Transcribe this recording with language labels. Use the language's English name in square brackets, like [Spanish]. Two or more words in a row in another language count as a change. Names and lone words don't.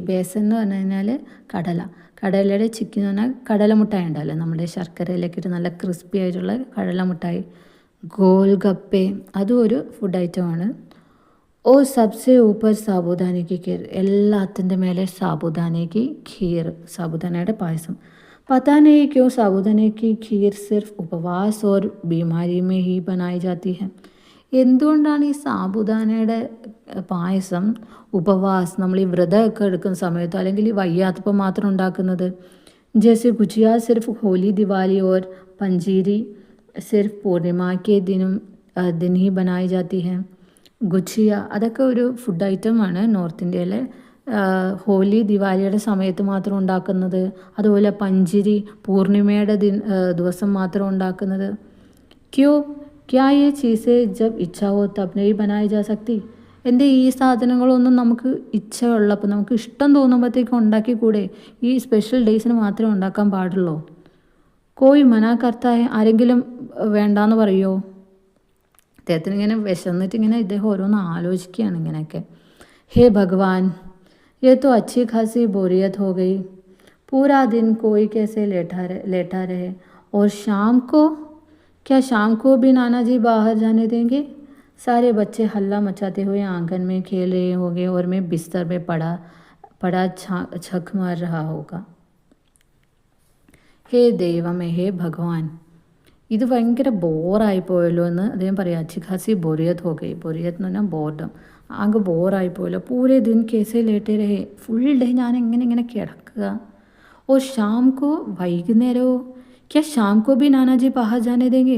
[Malayalam] ബേസൻ എന്ന് പറഞ്ഞു കഴിഞ്ഞാൽ കടലയുടെ ചിക്കി എന്ന് പറഞ്ഞാൽ കടലമുട്ടായി ഉണ്ടാവില്ല, നമ്മുടെ ശർക്കരയിലേക്ക് ഇട്ട് നല്ല ക്രിസ്പി ആയിട്ടുള്ള കടലമുട്ടായി. ഗോൽ ഗപ്പെ, അതും ഒരു [English] food item. [Hindi] ओ सबसे ऊपर साबूदानाके खीर. [Malayalam] എല്ലാത്തിൻ്റെ മേലെ സാബുദാനയ്ക്ക് ഖീർ, സാബുദാനയുടെ പായസം. [Hindi] पता नहीं क्यों साबूदाने की खीर सिर्फ उपवास और बीमारी में ही बनाई जाती है. [Malayalam] എന്തുകൊണ്ടാണ് ഈ സാബുദാനയുടെ പായസം ഉപവാസ്, നമ്മൾ ഈ വ്രതമൊക്കെ എടുക്കുന്ന സമയത്തോ അല്ലെങ്കിൽ ഈ വയ്യാത്തപ്പോൾ മാത്രം ഉണ്ടാക്കുന്നത്? [Hindi] ജैसे गुजिया सिर्फ होली दिवाली और पंजीरी सिर्फ पूर्णिमा के दिन ही बनाई जाती है. [Malayalam] ഗുജിയ അതൊക്കെ ഒരു [English] food item [Malayalam] നോർത്ത് ഇന്ത്യയിലെ. ഹോലി ദിവാലിയുടെ സമയത്ത് മാത്രം ഉണ്ടാക്കുന്നത്. അതുപോലെ പഞ്ചിരി പൂർണിമയുടെ ദിവസം മാത്രം ഉണ്ടാക്കുന്നത്. [Hindi] क्या ये चीज़ें जब इच्छा हो तब नहीं बनाई जा सकती. [Malayalam] എൻ്റെ ഈ സാധനങ്ങളൊന്നും നമുക്ക് ഇച്ഛ ഉള്ളപ്പോൾ, നമുക്ക് ഇഷ്ടം തോന്നുമ്പോഴത്തേക്കും ഉണ്ടാക്കിക്കൂടെ? ഈ [English] special days [Malayalam] മാത്രമേ ഉണ്ടാക്കാൻ പാടുള്ളൂ. [Hindi] कोई मना करताए. [Malayalam] ആരെങ്കിലും വേണ്ടാന്ന് പറയുമോ? അദ്ദേഹത്തിന് ഇങ്ങനെ വിശന്നിട്ട് ഇദ്ദേഹം ഓരോന്ന് ആലോചിക്കുകയാണ് ഇങ്ങനെയൊക്കെ. [Hindi] हे भगवान, ये तो अच्छी खासी बोरियत हो गई. पूरा दिन कोई कैसे लेटा रहे. और क्या शाम को भी नाना जी बाहर जाने देंगे? सारे बच्चे हल्ला मचाते हुए आंगन में खेल रहे होंगे और मैं बिस्तर में पड़ा छक मार रहा होगा. [Malayalam] ഹേ ദൈവമേ, [Hindi] हे भगवान, [Malayalam] ഇത് ഭയങ്കര ബോറായി പോയല്ലോ എന്ന് അദ്ദേഹം പറയാം. [Hindi] अच्छी खासी बोरियत हो गई. [Malayalam] ബോറിയത്ത് എന്ന് പറഞ്ഞാൽ ബോർഡം. ആകെ ബോറായി പോയല്ലോ. [Hindi] पूरे दिन कैसे लेटे रहे. [English] full day [Malayalam] ഞാൻ ഇങ്ങനെ കിടക്കുക. [Hindi] ओ शाम को, വൈകുന്നേരമോ? क्या शाम को भी नानाजी बाहर जाने देंगे.